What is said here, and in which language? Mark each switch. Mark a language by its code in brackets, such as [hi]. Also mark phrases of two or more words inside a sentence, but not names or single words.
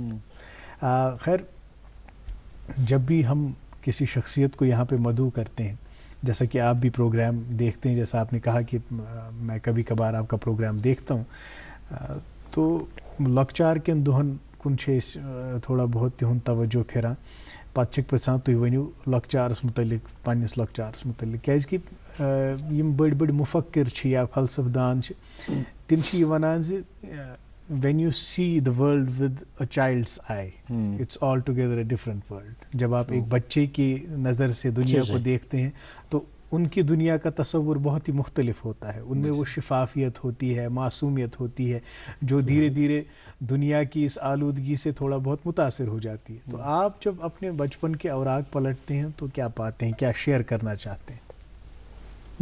[ur] خیر، جب بھی ہم کسی شخصیت کو یہاں پہ مدعو کرتے ہیں، جیسا کہ آپ بھی پروگرام دیکھتے ہیں، جیسا آپ نے کہا کہ میں کبھی کبھار آپ کا پروگرام دیکھتا ہوں, [ks] تہٕ لۄکچارٕکۍ دۄہ کیٚہہ تھوڑا بہت تُہۍ توجہ پھیرا پتہ چھک پرژھان تُہۍ ؤنِو لۄکچارس متعلق پننِس لۄکچارس متعلق کیازکہِ یِم بٔڑۍ بٔڑۍ مُفکر چھِ یا فلسفہ دان چھِ تِم چھِ یہِ وَنان زِ [en] when you see the world with a child's eye it's altogether a different world. [ur] جب آپ ایک بچے کی نظر سے دنیا کو دیکھتے ہیں تو ان کی دنیا کا تصور بہت ہی مختلف ہوتا ہے. ان میں وہ شفافیت ہوتی ہے, معصومیت ہوتی ہے, جو دھیرے دھیرے دنیا کی اس آلودگی سے تھوڑا بہت متاثر ہو جاتی ہے. تو آپ جب اپنے بچپن کے اوراق پلٹتے ہیں تو کیا پاتے ہیں, کیا شیئر کرنا چاہتے ہیں؟